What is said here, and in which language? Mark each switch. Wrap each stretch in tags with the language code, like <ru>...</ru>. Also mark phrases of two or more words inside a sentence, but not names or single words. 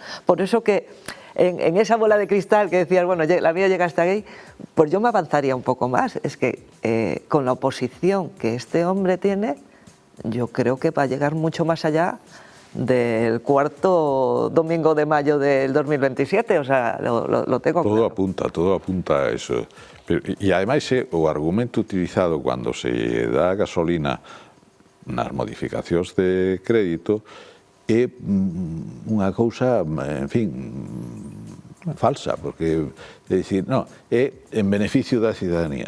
<es>Por eso que en esa bola de cristal que decías, bueno, la mía llega hasta ahí, pues yo me avanzaría un poco más. Es que con la oposición que este hombre tiene, yo creo que va a llegar mucho más allá del cuarto domingo de mayo del 2027, o sea, lo tengo claro. Todo apunta a eso.</es> <gl>E ademais o argumento utilizado cando se dá gasolina nas modificacións de crédito é unha cousa, en fin, falsa, porque é dicir, non, é en beneficio da cidadanía.</gl>